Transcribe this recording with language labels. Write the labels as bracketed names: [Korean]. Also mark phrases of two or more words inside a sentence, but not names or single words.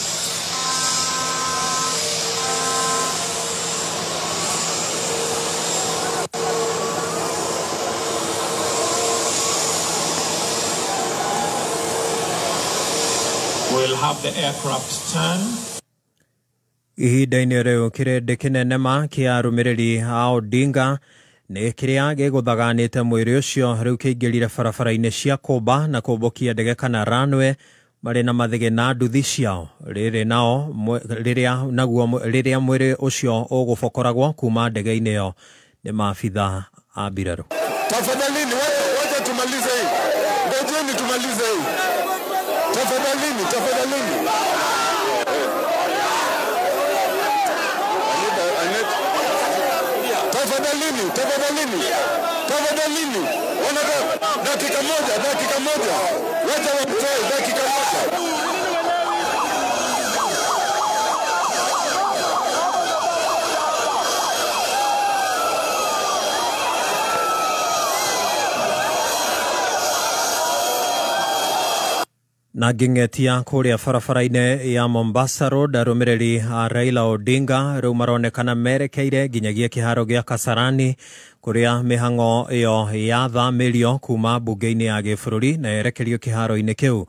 [English] We'll have the aircraft turn. [Kikuyu] Ihinda-inĩ rĩu kĩrĩndĩ kĩnene ma kĩa arũmĩrĩri a Odinga nĩ kĩrĩa gĩgũthaganĩte mwĩrĩ ũcio rĩu kĩingĩrire barabara-inĩ cia kũmba na kũmbũkia ndege kana runway marĩ na mathĩgĩ na nduthi ciao rĩrĩ nao rĩrĩa mwĩrĩ ũcio ũgũbokoragwo kuma ndege-inĩ ĩyo nĩ maabitha a mbirarũ. [Swahili] Tafadhalini wacha tumalize hii. Ngojeni tumalize hii. Tafadhalini. Tafadhalini. Dakika moja. Wacha watoe dakika moja. [Kikuyu] Na nging'etia kũrĩa barabara-inĩ ya Mombasa Road arũmĩrĩri a Raila Odinga rĩu maronekana merekeire nginyagia kĩharo gĩa Kasarani kũrĩa mĩhang'o ĩyo yathamĩrio kuma mbunge-inĩ ya gĩbũrũri na yerekerio kĩharo-inĩ kĩu.